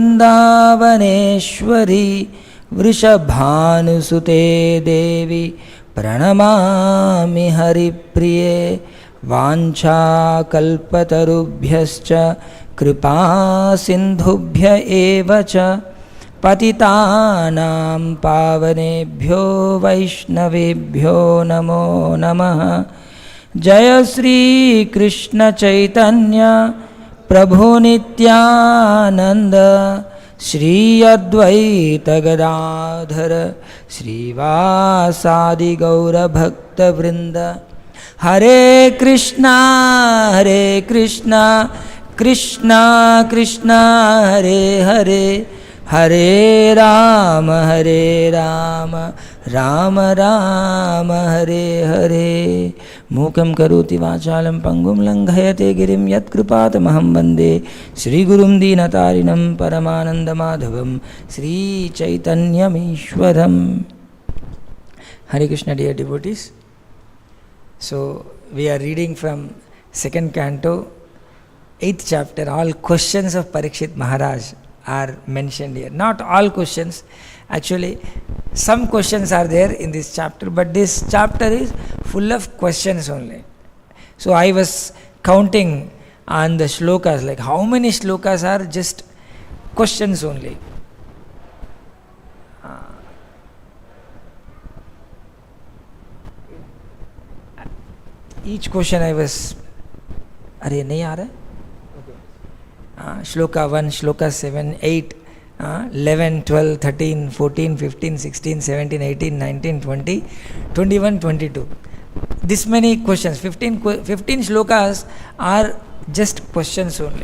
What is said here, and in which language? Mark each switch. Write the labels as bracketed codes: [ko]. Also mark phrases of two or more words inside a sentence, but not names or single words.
[sa] वृन्दावनेश्वरी वृषभानुसुते देवी प्रणमामि हरिप्रिये वाञ्छा कल्पतरुभ्यश्च कृपा सिन्धुभ्य एवच पतितानां पावनेभ्यो वैष्णवेभ्यो नमो नमः। जय श्री कृष्ण चैतन्य प्रभु नित्यानंद श्री अद्वैत गदाधर श्रीवासादि गौर भक्त वृंद। हरे कृष्णा कृष्णा कृष्णा हरे हरे, हरे राम राम राम हरे हरे। मूकं करोति वाचालं पंगुं लंघयते गिरिं यत्कृपातमहं वन्दे श्रीगुरुं दीनतारिणं परमानन्दमाधवं श्रीचैतन्यमीश्वरम्। [en] Hare Krishna, dear devotees. So we are reading from second canto, 8th chapter. All questions of Pariksit Maharaj are mentioned here. Not all questions, actually some questions are there in this chapter, but this chapter is full of questions only. So I was counting on the shlokas, like how many shlokas are just questions only. Each question I was, [hi] अरे नहीं आ रहा है, [en] shloka 1, shloka 7, 8, 11, 12, 13, 14, 15, 16, 17, 18, 19, 20, 21, 22. This many questions, 15 shlokas are just questions only.